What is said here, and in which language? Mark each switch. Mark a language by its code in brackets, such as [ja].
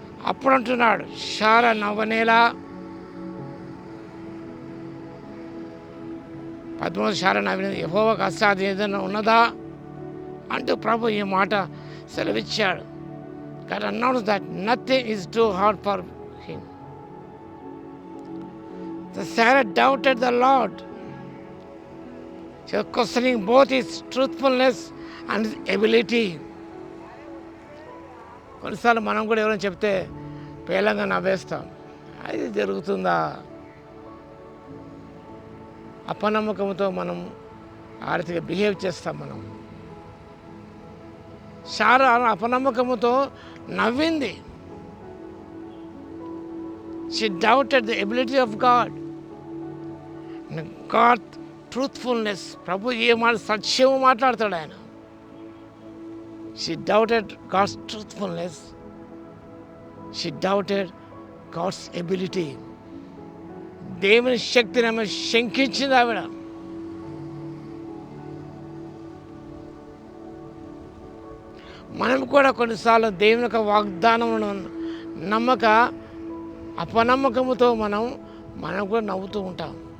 [te] అప్పుడు అంటున్నాడు, శారా నవ్వనేలా. 13 శారా నవ్వినది. యెహోవాకు అసాధ్యం ఏదైనా ఉన్నదా అంటూ ప్రభు ఈ మాట సెలవిచ్చాడు. [en] God announced that nothing is too hard for him. The Sarah doubted the Lord. She was questioning both his truthfulness and his ability. [te] కొన్నిసార్లు మనం కూడా ఎవరైనా చెప్తే పేలంగా నవ్వేస్తాం. అది జరుగుతుందా? అపనమ్మకంతో మనం ఆ రీతిగా బిహేవ్ చేస్తాం. మనం శారా అపనమ్మకముతో నవ్వింది. [en] She doubted the ability of God. God truthfulness. [te] ప్రభు ఏ మాట సత్యము మాట్లాడతాడు ఆయన. [en] She doubted God's truthfulness. She doubted God's ability. [te] దేవుని శక్తిని ఆమె శంకించింది. ఆవిడ మనం కూడా కొన్నిసార్లు దేవుని యొక్క వాగ్దానమును నమ్మక అపనమ్మకముతో మనం కూడా నవ్వుతూ ఉంటాం.